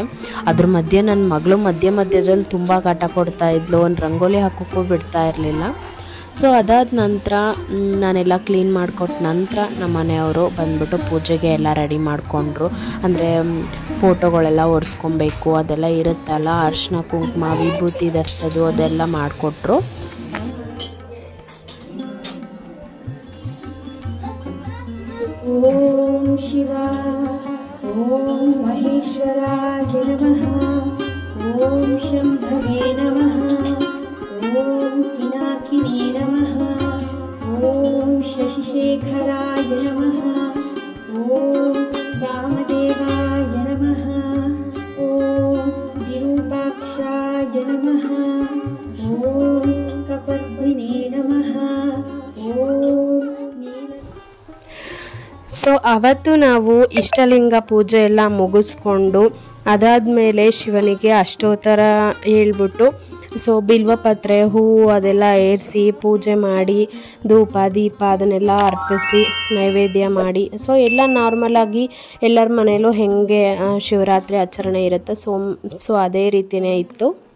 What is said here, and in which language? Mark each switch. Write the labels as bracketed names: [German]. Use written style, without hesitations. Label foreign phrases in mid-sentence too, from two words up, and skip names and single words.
[Kannada] ಅದ್ರ ಮಧ್ಯೆ ನನ್ನ ಮಗಳು ಮಧ್ಯದಲ್ಲಿ ತುಂಬ ಕಾಟ ಕೊಡ್ತಾ ಇದ್ಲು, ಒಂದು ರಂಗೋಲಿ ಹಾಕೋಕ್ಕೂ ಬಿಡ್ತಾ ಇರಲಿಲ್ಲ. ಸೊ ಅದಾದ ನಂತರ ನಾನೆಲ್ಲ ಕ್ಲೀನ್ ಮಾಡಿಕೊಟ್ಟ ನಂತರ ನಮ್ಮ ಮನೆಯವರು ಬಂದ್ಬಿಟ್ಟು ಪೂಜೆಗೆ ಎಲ್ಲ ರೆಡಿ ಮಾಡಿಕೊಂಡ್ರು. ಅಂದರೆ ಫೋಟೋಗಳೆಲ್ಲ ಒರೆಸ್ಕೊಬೇಕು, ಅದೆಲ್ಲ ಇರುತ್ತಲ್ಲ, ಅರಿಶಿನ ಕುಂಕುಮ ವಿಭೂತಿ ಧರಿಸೋದು ಅದೆಲ್ಲ ಮಾಡಿಕೊಟ್ರು. [Sanskrit] ಓಂ ಶಿವ ಓಂ ಮಹೇಶ್ವರಾಯ ನಮಃ, ಓಂ ಶಂಭವೇ ನಮಃ, ಓಂ ಪಿನಾಕಿನೇ ನಮಃ, ಓಂ ಶಶಿಶೇಖರಾಯ ನಮಃ, ಓಂ ವಾಮದೇವಾಯ ನಮಃ, ಓಂ ವಿರೂಪಾಕ್ಷಾಯ ನಮಃ, ಓಂ ಕಪರ್ದಿನೇ ನಮಃ, ಓಂ ನೀಲ. [Kannada] ಸೊ ಅವತ್ತು ನಾವು ಇಷ್ಟಲಿಂಗ ಪೂಜೆ ಎಲ್ಲ ಮುಗಿಸ್ಕೊಂಡು ಅದಾದಮೇಲೆ ಶಿವನಿಗೆ ಅಷ್ಟೋತ್ತರ ಹೇಳ್ಬಿಟ್ಟು ಸೊ ಬಿಲ್ವಪತ್ರೆ ಹೂವು ಅದೆಲ್ಲ ಏರಿಸಿ ಪೂಜೆ ಮಾಡಿ ಧೂಪ ದೀಪ ಅದನ್ನೆಲ್ಲ ಅರ್ಪಿಸಿ ನೈವೇದ್ಯ ಮಾಡಿ ಸೊ ಎಲ್ಲ ನಾರ್ಮಲಾಗಿ ಎಲ್ಲರ ಮನೆಯಲ್ಲೂ ಹೆಂಗೆ ಶಿವರಾತ್ರಿ ಆಚರಣೆ ಇರುತ್ತೆ ಸೊ ಅದೇ ರೀತಿಯೇ ಇತ್ತು.